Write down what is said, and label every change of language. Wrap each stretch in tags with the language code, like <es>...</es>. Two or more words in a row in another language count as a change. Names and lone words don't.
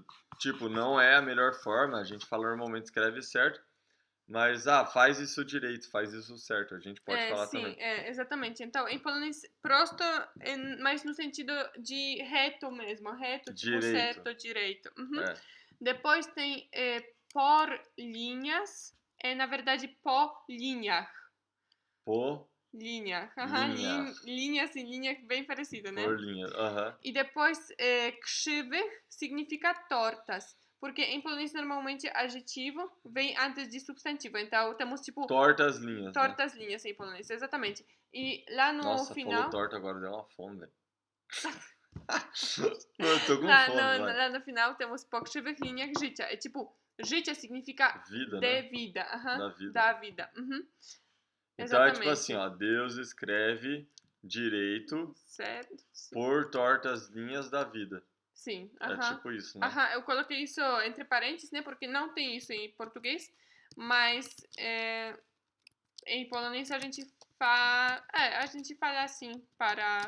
<pt>Tipo, não é a melhor forma, a gente fala normalmente escreve certo, mas faz isso direito, faz isso certo, a gente pode falar sim, também. Exatamente. Então, em polonês, prosto é mais no sentido de reto mesmo, reto, tipo Direito. certo, direito. Depois Depois tem por linhas, na verdade</pt> <pl>po linhach.</pl> <pt>Po Linha. Linhach. Linhas e linha bem parecido, né? Por linhas, E depois, krzywych significa tortas. Porque em polonês, normalmente, adjetivo vem antes de substantivo. Então, temos, tipo... Tortas linhas, Tortas linhas em polonês, exatamente. E lá no Nossa, final... falou torta agora, deu uma fome, velho. Eu tô com fome, lá no final, temos</pt> <pl>po krzywych liniach życia.</pl> <pt>É tipo, życie significa vida, de né? vida. Da vida. Da vida. Então é tipo assim, ó, Deus escreve direito certo, sim. por tortas linhas da vida. Sim, É tipo isso, né? eu coloquei isso entre parênteses, né, porque não tem isso em português, mas em polonês a gente fala assim para...</pt>